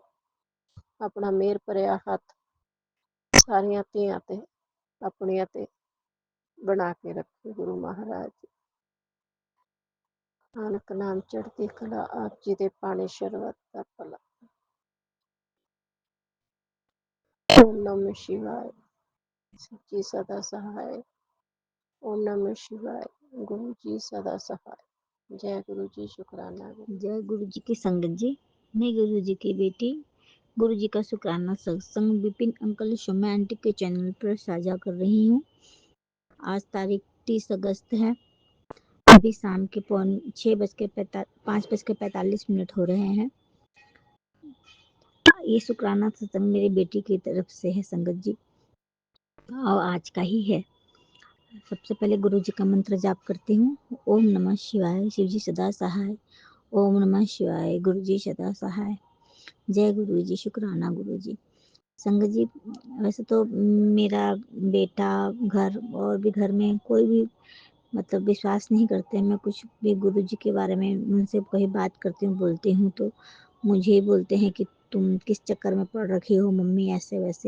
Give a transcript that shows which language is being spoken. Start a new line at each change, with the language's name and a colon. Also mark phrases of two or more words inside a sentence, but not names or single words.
Punjabi: ਆਪਣਾ ਮਿਹਰ ਭਰਿਆ ਹੱਥ ਸਾਰੀਆਂ ਧੀਆਂ ਤੇ ਆਪਣੀਆਂ ਤੇ ਬਣਾ ਕੇ ਰੱਖਿਓ ਗੁਰੂ ਮਹਾਰਾਜ ਜੀ। ਨਾਨਕ ਨਾਮ ਚੜ੍ਹਦੀ ਕਲਾ, ਆਪ ਜੀ ਦੇ ਪਾਣੀ ਸ਼ਰਬਤ ਦਾ ਭਲਾ।
Hindi: ओम नमः शिवाय, सच्ची सदा सहाय। ओम नमः शिवाय, गुरु जी सदा सहाय। जय गुरु जी, शुक्राना। जय गुरु जी की संगत जी, मैं गुरु जी की बेटी गुरु जी का शुक्राना सत्संग विपिन अंकल शोमा आंटी के चैनल पर साझा कर रही हूँ। आज तारीख 30 अगस्त है। अभी शाम के 5:45 हो रहे हैं। ये शुक्राना सत्संग मेरी बेटी की तरफ से है संगत जी, और आज का ही है। सबसे पहले गुरु जी का मंत्र जाप करती हूँ। ओम नमः शिवाय, शिव जी सदा सहाय। ओम नमः शिवाय, गुरु जी सदा सहाय। जय गुरु जी, शुक्राना गुरु जी। संगत जी, वैसे तो मेरा बेटा, घर और भी घर में कोई भी मतलब विश्वास नहीं करते। मैं कुछ भी गुरु जी के बारे में उनसे कोई बात करती हूँ, बोलती हूँ तो मुझे बोलते हैं कि तुम किस चक्कर में पड़ रखी हो मम्मी, ऐसे वैसे।